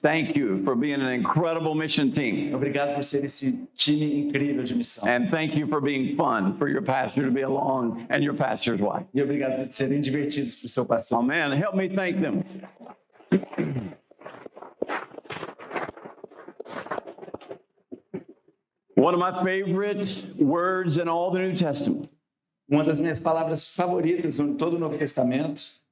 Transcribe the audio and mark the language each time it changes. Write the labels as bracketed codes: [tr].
[en] Thank you for being an incredible mission team. [pt] Obrigado por ser esse time incrível de missão. [en] And thank you for being fun for your pastor to be along and your pastor's wife. [pt] E obrigado por serem divertidos para o seu pastor. [en] Oh, man, help me thank them. One of my favorite words in all the New Testament [pt] Uma das minhas palavras favoritas em todo o Novo Testamento